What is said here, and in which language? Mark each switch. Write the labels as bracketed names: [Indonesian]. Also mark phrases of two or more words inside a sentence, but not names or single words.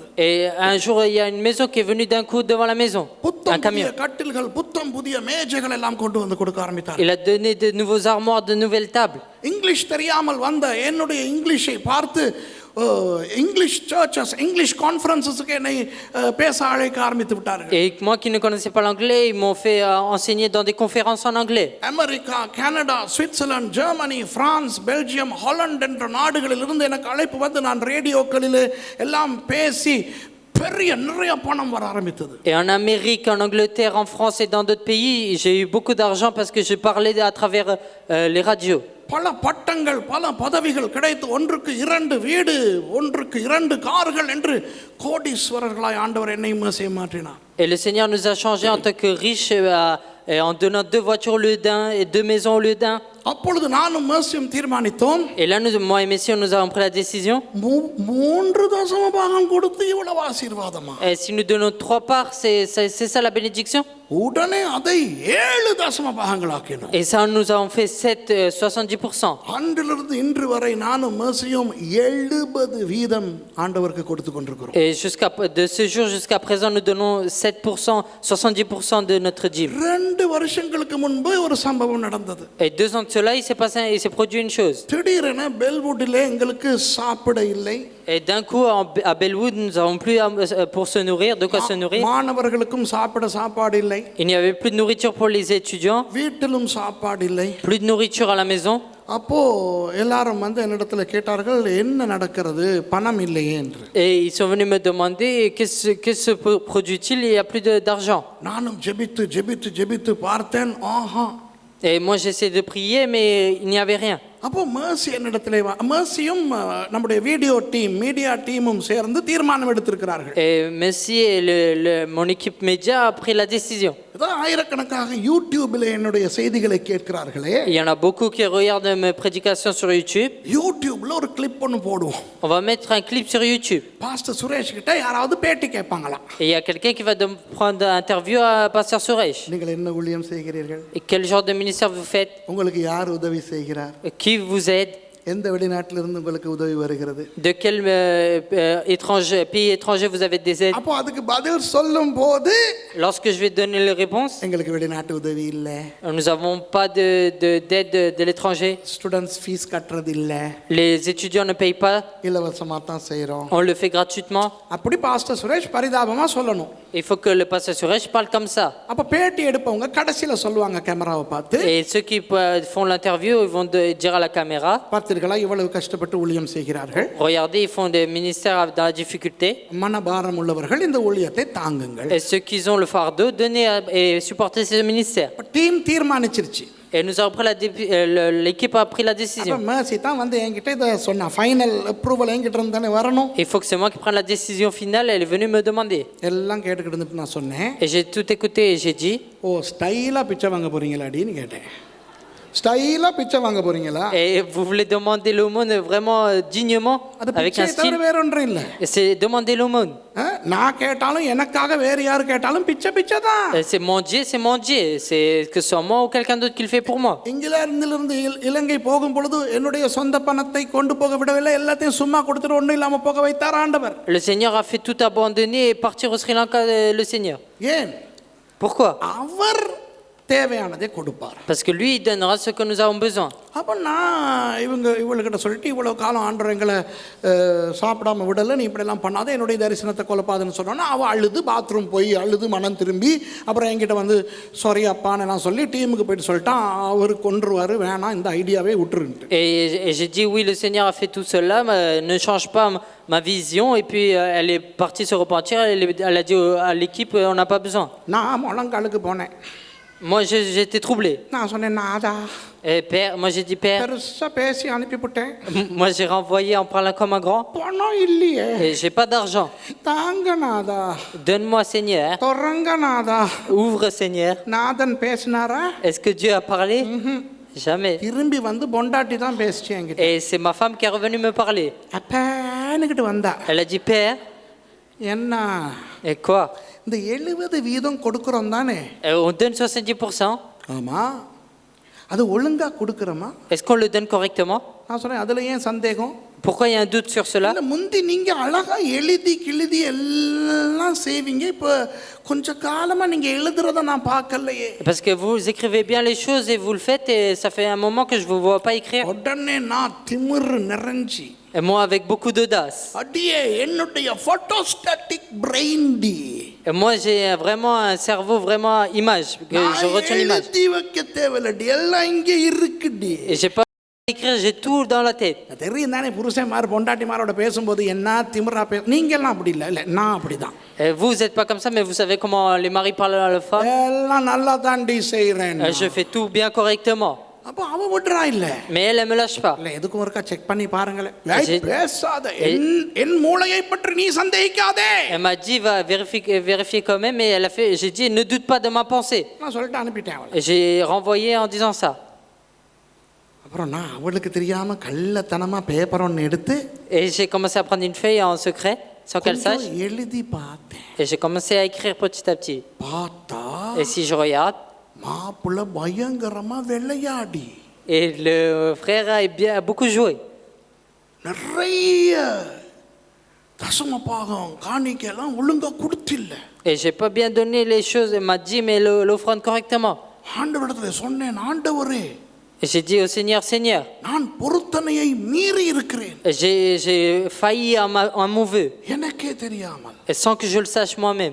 [French] Et un jour, il y a une maison qui est venue d'un coup devant la maison. Un [Tamil] புத்தம் புதிய [French] camion. [Tamil] கட்டில்கள் புத்தம் புதிய மேஜைகள் எல்லாம் கொண்டு வந்து கொடுக்க ஆரம்பித்தார். [French] Il a donné de nouveaux armoires, de nouvelles tables. [Tamil] இங்கிலீஷ் தெரியாமல் வந்த என்னுடைய இங்கிலீஷை பார்த்து [English] English churches English conferences [Tamil] என்னை பேச அழைக்க ஆரம்பித்து விட்டார்கள். [French] Et moi qui ne connaissais pas l'anglais, ils m'ont fait enseigner dans des conférences en anglais. [Tamil] அமெரிக்கா, கனடா, சுவிட்சர்லாந்து, ஜெர்மனி, பிரான்ஸ், பெல்ஜியம், ஹாலந்து என்ற நாடுகளில் இருந்து எனக்கு அழைப்பு வந்து நான் ரேடியோக்களில் எல்லாம் பேசி பெரிய நிறைய பணம் வர ஆரம்பித்தது. [French] Et en Amérique, en Angleterre, en France et dans d'autres pays, j'ai eu beaucoup d'argent parce que je parlais à travers les radios. [Tamil] பல பட்டங்கள் பல பதவிகள் கிடைத்து ஒன்றுக்கு 2 வீடு ஒன்றுக்கு 2 கார்கள் என்று கோடீஸ்வரர்களாய் ஆண்டவர் என்னையும் செய்ய மாற்றினார். [French] Et le Seigneur nous a changés en tant que riches en donnant 2 voitures au lieu d'un et 2 maisons au lieu d'un. [Tamil] அப்பொழுது நானும் மேசியும் தீர்மானித்தோம். [French] Et là, moi et Messie, nous avons pris la décision. [Tamil] 3 தசம பாகம் கொடுத்து இவ்வளவு ஆசீர்வாதமா? [French] Et si nous donnons 3 parts, c'est ça la bénédiction. [Tamil] உடனே அதை 7 தசம பாகங்களாக்கினோம். [French] Et ça, nous avons fait 70%. [Tamil] அன்றிலிருந்து இன்று வரை நானும் மேசியும் 70 வீதம் ஆண்டவருக்கு கொடுத்து கொண்டிருக்கிறோம். [French] Et de ce jour jusqu'à présent, nous donnons 7%, 70% de notre dîme. [Tamil] 2 வருஷங்களுக்கு முன்பு ஒரு சம்பவம் நடந்தது. [French] Et 2 ans de cela, il s'est produit une chose. [Tamil] திடீரென பெல்வுட்டிலே எங்களுக்கு சாப்பிட இல்லை. [French] Et d'un coup, à Bellwood, nous n'avons plus pour se nourrir, de quoi se nourrir. [Tamil] மாணவர்களுக்கும் சாப்பிட சாப்பாடு இல்லை. [French] Il n'y avait plus de nourriture pour les étudiants, [Tamil] வீட்டிலும் சாப்பாடு இல்லை. [French] plus de nourriture à la maison. [Tamil] அப்போ எல்லாரும் வந்து என்னிடத்துல கேட்டார்கள் என்ன நடக்கிறது பணம் இல்லையே என்று. [French] Et ils sont venus me demander qu'est-ce se produit-il, il n'y a plus d'argent. [Tamil] நானும் ஜெபித்து பார்த்தேன். ஆஹா. [French] Et moi j'essaie de prier mais il n'y avait rien. [Tamil] அப்போ மேர்சி என்னிடத்திலே மேர்சியும் நம்முடைய [English] video team media team [Tamil] சேர்ந்து தீர்மானம் எடுத்திருக்கிறார்கள். [French] Et Messi et mon équipe média a pris la décision. [Tamil] ஆயிரக்கணக்காக யூடியூபில் என்னுடைய செய்திகளை கேட்கிறார்களே. [French] Il y en a beaucoup qui regardent mes prédications sur YouTube. [Tamil] யூடியூப்ல ஒரு கிளிப் ஒன்று போடுவோம். [French] On va mettre un clip sur YouTube. [Tamil] பாஸ்டர் சுரேஷ் கிட்ட யாராவது பேட்டி கேட்பாங்களா? [French] Et il y a quelqu'un qui va prendre un interview à Pasteur Suresh. [Tamil] நீங்கள் என்ன ஊழியம் செய்கிறீர்கள்? [French] Et quel genre de ministère vous faites? [Tamil] உங்களுக்கு யார் உதவி செய்கிறார்? [French] Qui vous aide? [Tamil] எந்த வெளிநாட்டிலிருந்து உங்களுக்கு உதவி வருகிறது? [French] De quel pays étranger vous avez des aides? [Tamil] அப்போ அதுக்கு பதில் சொல்லும்போது [French] Lorsque je vais donner les réponses, [Tamil] எங்களுக்கு வெளிநாட்டு உதவி இல்ல. [French] nous n'avons pas d'aide de l'étranger. [English] students fees [Tamil] கட்டறது இல்ல. [French] Les étudiants ne payent pas. [Tamil] இலவசமா தான் செய்றோம். [French] On le fait gratuitement. [Tamil] அப்படி பாஸ்டர் சுரேஷ் பரிதாபமா சொல்லணும். [French] Il faut que le pasteur Suresh parle comme ça. [Tamil] அப்ப பேட்டி எடுப்பவங்க கடைசில சொல்லுவாங்க கேமராவை பார்த்து. [French] Et ceux qui font l'interview, ils vont dire à la caméra, [Tamil] பார்த்தீர்களா இவ்வளவு கஷ்டப்பட்டு ஊழியம் செய்கிறார்கள். [French] regardez, ils font des ministères dans la difficulté. [Tamil] மனபாரம் உள்ளவர்கள் இந்த ஊழியத்தை தாங்குங்கள். [French] Et ceux qui ont le fardeau, donnez et supportez ce ministère. [Tamil] டீம் தீர்மானிச்சிருச்சு. [French] Et nous avons pris l'équipe a pris la décision. [Tamil] அப்ப மேர்சி தான் வந்து என்கிட்ட இத சொன்னா [English] final approval [Tamil] என்கிட்ட இருந்து தானே வரணும். [French] Il faut que c'est moi qui prenne la décision finale. Elle est venue me demander. [Tamil] எல்லாம் கேட்டுக்கிட்டு இருந்துட்டு நான் சொன்னேன். [French] Et j'ai tout écouté et j'ai dit, [Tamil] ஓ ஸ்டைலா பிச்சை வாங்க போறீங்களாடின்னு கேட்டேன். ஸ்டைலா பிச்சை வாங்க போறீங்களா? [French] et vous voulez demander l'aumône vraiment dignement avec un style? [Tamil] வேற ஒன்றும் இல்ல. [French] C'est demander l'aumône. [Tamil] நான் கேட்டாலும் எனக்காக வேற யார் கேட்டாலும் பிச்சை தான். [French] C'est mon Dieu, c'est que ce soit moi ou quelqu'un d'autre qui le fait pour moi. [Tamil] இங்கிலாந்திலிருந்து இலங்கை போகும் பொழுது என்னுடைய சொந்த பணத்தை கொண்டு போக விடவில்லை. எல்லாத்தையும் சும்மா கொடுத்துட்டு ஒண்ணும் இல்லாம போக வைத்தார் ஆண்டவர். [French] Le Seigneur a fait tout abandonner et partir au Sri Lanka, le Seigneur. [Tamil] ஏன்? [French] Pourquoi? [Tamil] அவர் தேவையானதை கொடுப்பார். [French] Parce que lui il donnera ce que nous avons besoin. [Tamil] அப்ப நான் இவளுக்கிட்ட சொல்லிட்டு இவ்வளவு காலம் ஆண்டவர் எங்களை சாப்பிடாம விடல, நீ இப்படி எல்லாம் பண்ணாத, என்னுடைய தரிசனத்தை கொலைப்பாதுன்னு சொன்னோன்னா அவ அழுது பாத்ரூம் போய் அழுது மனம் திரும்பி அப்புறம் என்கிட்ட வந்து சாரி அப்பான்னு நான் சொல்லி டீமுக்கு போயிட்டு சொல்லிட்டான் அவர் கொன்றுவாரு வேணாம் இந்த ஐடியாவே விட்டுருன்ட்டு. [French] Et j'ai dit oui, le Seigneur a fait tout cela, ne change pas ma vision. Et puis elle est partie se repentir, elle a dit à l'équipe on n'a pas besoin. [Tamil] நான் முழங்காலுக்கு போனேன். [French] Moi j'étais troublé. [Tamil] நான் சொன்னேன் நாதா. [French] Et père, moi j'ai dit père. [Tamil] பெருசா பேசி அனுப்பிவிட்டேன். [French] Moi j'ai renvoyé en parlant comme un grand. [Tamil] பணம் இல்லையே. [French] Et j'ai pas d'argent. [Tamil] தாங்க நாதா. [French] Donne-moi Seigneur. [Tamil] தொடங்க நாதா. [French] Ouvre Seigneur. [Tamil] நாதன் பேசினாரா? [French] Est-ce que Dieu a parlé? Jamais. [Tamil] திரும்பி வந்து பொண்டாட்டி தான் பேசிச்சு என்கிட்ட. [French] Et c'est ma femme qui est revenue me parler. [Tamil] அப்பா என்கிட்ட வந்தா [French] Elle a dit, Père, [Tamil] என்ன [French] et quoi? [Tamil] இந்த 70% கொடுக்குறோம் தானே? [French] On donne 70%. [Tamil] ஆமா, அது ஒழுங்கா கொடுக்குறோமா? [French] Est-ce qu'on le donne correctement? [Tamil] நான் சொன்னேன், அதுல ஏன் சந்தேகம்? [French] Pourquoi il y a un doute sur cela? [Tamil] இல்ல, முந்தி நீங்க அழகா எழுதி கிழுதி எல்லாம் செய்வீங்க, இப்ப கொஞ்ச காலமா நீங்க எழுதுறத நான் பார்க்கலையே. [French] Parce que vous écrivez bien les choses et vous le faites, et ça fait un moment que je ne vous vois pas écrire. [Tamil] உடனே நான் திமிரு நிறைஞ்சி, [French] Et moi, avec beaucoup d'audace. [Tamil] அடியே என்னுடைய [English] photostatic brain [Tamil] டி, [French] Et moi, j'ai vraiment un cerveau vraiment image, que je retiens l'image. [Tamil] எழுதி வைக்க தேவையில்லடி, எல்லாம் இங்க இருக்குடி. [French] Et j'ai pas à écrire, j'ai tout dans la tête. [Tamil] தெரியும் தானே, புருஷன்மார் பொண்டாட்டிமாரோட பேசும்போது என்ன திமிரா நீங்க எல்லாம் அப்படி இல்ல. இல்ல, நான் அப்படிதான். [French] Et vous n'êtes pas comme ça, mais vous savez comment les maris parlent à leurs femmes. [Tamil] எல்லாம் நல்லா தாண்டி செய்றேன். [French] Je fais tout bien correctement. [Tamil] அப்ப அவ விடுறா இல்ல. [French] Mais elle me lâche pas. [Tamil] இல்ல, எதுக்கும் ஒருக்கா செக் பண்ணி பாருங்களேன். பேசாத, என் மூளையை பற்றி நீ சந்தேகிக்காதே. [French] Elle m'a dit, va vérifier quand même, et elle a fait, j'ai dit, ne doute pas de ma pensée. [Tamil] நான் சொல்லிட்டு அனுப்பிட்டேன் அவளை. [French] Et j'ai renvoyé en disant ça. [Tamil] அப்புறம் நான் அவளுக்கு தெரியாம கள்ளத்தனமா பேப்பர் ஒன்று எடுத்து [French] Et j'ai commencé à prendre une feuille en secret, sans qu'elle sache. [Tamil] எழுதி பார்த்தேன். [French] Et j'ai commencé à écrire petit à petit. [Tamil] பார்த்தா [French] Et si je regarde, [Tamil] மாப்பிள்ள பயங்கரமா வெள்ளையாடி, [French] et le frère a beaucoup joué. [Tamil] நிறைய தசம பாகம் காணிக்கையெல்லாம் ஒழுங்கா கொடுத்தில்ல. [French] Et j'ai pas bien donné les choses. Elle m'a dit, mais l'offrande correctement. [Tamil] ஆண்டவரிடத்துல சொன்னேன், ஆண்டவரே, [French] Et j'ai dit au Seigneur, Seigneur, [Tamil] நான் பொருத்தனையை மீறி இருக்கிறேன், [French] j'ai failli à mon vœu, [Tamil] எனக்கே தெரியாமல். [French] et sans que je le sache moi-même.